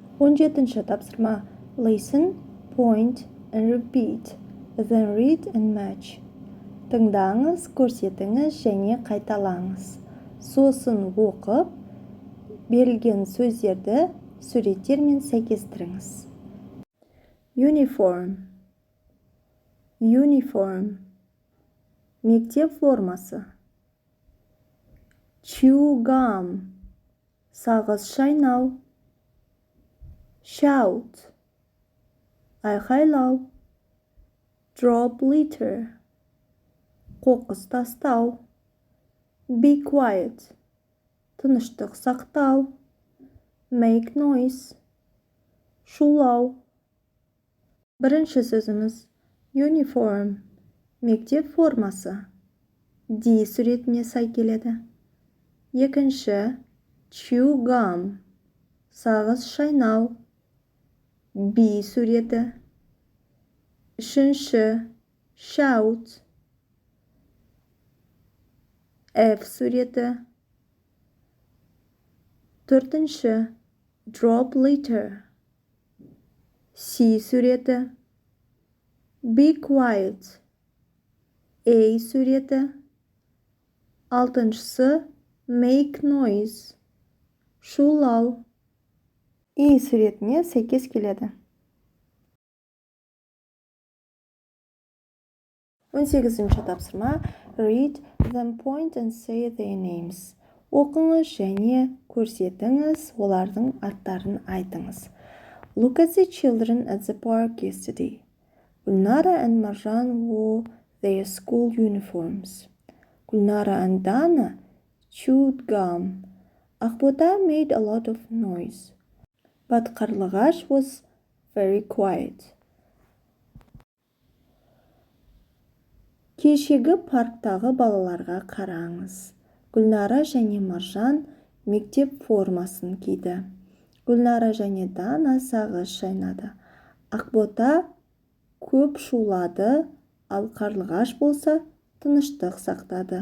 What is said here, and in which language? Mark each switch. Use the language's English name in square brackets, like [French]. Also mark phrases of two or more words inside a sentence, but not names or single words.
[Kazakh] 17-ші тапсырма. [English] Listen, point and repeat. Then read and match. [Kazakh] Тыңдаңыз, көрсетіңіз және қайталаңыз. Сосын оқып, берілген сөздерді суреттермен сәйкестіріңіз. [English] Uniform. Uniform. [Kazakh] Мектеп формасы. [English] Chew gum. [Kazakh] Сағыз шайнау. Shout. Айқайлау. [English] Drop litter. [Kazakh] Қоқыс тастау. [English] Be quiet. [Kazakh] Тыныштық сақтау. [English] Make noise. [Kazakh] Шулау. Бірінші сөзіміз uniform. Мектеп формасы. D суретіне сай келеді. Екінші [English] chew gum. [Kazakh] Сағыз шайнау. B суреті. Үшінші shout. F суреті. Төртінші [English] drop litter. [Kazakh] C суреті. [English] Be quiet. [Kazakh] A суреті. Алтыншысы [English] make noise. [Kazakh] Шулау. E суретіне сәйкес келеді. 18-ші тапсырма. [English] Read, then point and say their names. [Kazakh] Оқыңыз және көрсетіңіз, олардың аттарын айтыңыз. [English] Look at the children at the park yesterday. Gulnara and Marjan wore their school uniforms. Gulnara and Dana chewed gum. Akbota made a lot of noise. But Karlagash was very quiet. [Kazakh] Кешегі парктағы балаларға қараңыз. Гүлнара және Маржан мектеп формасын киді. Гүлнара және Дана сағыз шайнады. Ақбота көп шулады, ал Қарлығаш болса тыныштық сақтады.